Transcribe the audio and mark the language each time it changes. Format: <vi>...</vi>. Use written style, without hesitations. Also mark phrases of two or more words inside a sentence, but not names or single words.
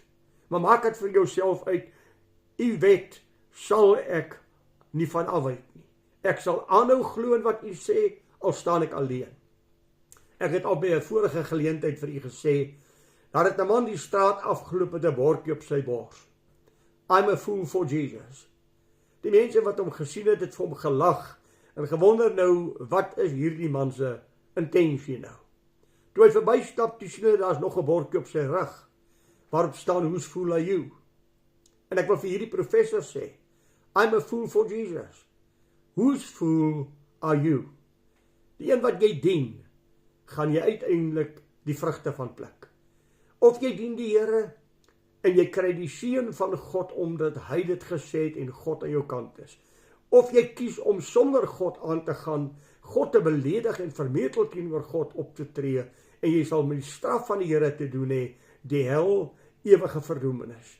<af>Maar maak dit vir jouself uit, u wet sal ek nie van afwyk nie. Ek sal aanhou glo in wat u sê, al staan ek alleen. Ek het al by 'n vorige geleentheid vir u gesê, daar het 'n man die straat afgeloop met 'n bordjie op sy bors.</af> <en>I'm a fool for Jesus.</en> <af>Die mense wat hom gesien het, het vir hom gelag en gewonder nou, wat is hierdie man se intensie nou? Toe hy verbystap, toe sien hy daar's nog 'n bordjie op sy rug, waarop staan,</af> <en>whose fool are you?</en> <af>En ek wil vir hierdie professor sê,</af> <en>I'm a fool for Jesus. Whose fool are you?</en> <af>Die een wat jy dien, gaan jy uiteindelik die vrugte van pluk. Of jy dien die Here en jy kry die seën van God omdat hy dit gesê het en God aan jou kant is. Of jy kies om sonder God aan te gaan, God te beledig en vermetel teenoor God op te tree en jy sal met die straf van die Here te doen hê, die hel, ewige verdoemenis.</af>